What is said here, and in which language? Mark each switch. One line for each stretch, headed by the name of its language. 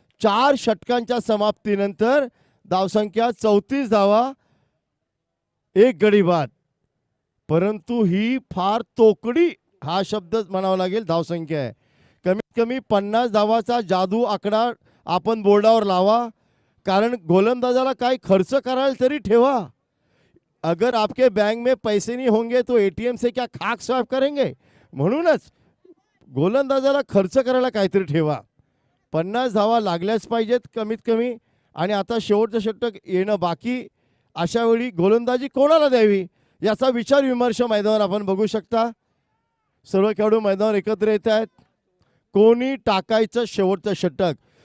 Marathi: 4 षटकांच्या समाप्तीनंतर धावसंख्या 34 धावा, 1 गडी बाद. परंतु ही फार तोकडी, हा शब्द म्हणावा लागेल, धावसंख्या आहे. कमीत कमी 50 धावाचा जादू आकडा आपण बोर्डावर लावा, कारण गोलंदाजाला काय खर्च कराल तरी ठेवा.
Hindi: अगर आपके बैंक में पैसे नहीं होंगे तो एटीएम से क्या खाक स्वाप करेंगे.
Marathi: म्हणूनच गोलंदाजाला खर्च करायला काहीतरी ठेवा. 50 धावा लागल्याच पाहिजेत कमीत कमी. आणि आता शेवटचं षटक येणं बाकी. अशा वेळी गोलंदाजी कोणाला द्यावी याचा विचार विमर्श मैदानावर आपण बघू शकता. सर्व खेळाडू मैदानावर एकत्र येत आहेत. कोणी टाकायचं शेवटचं षटक.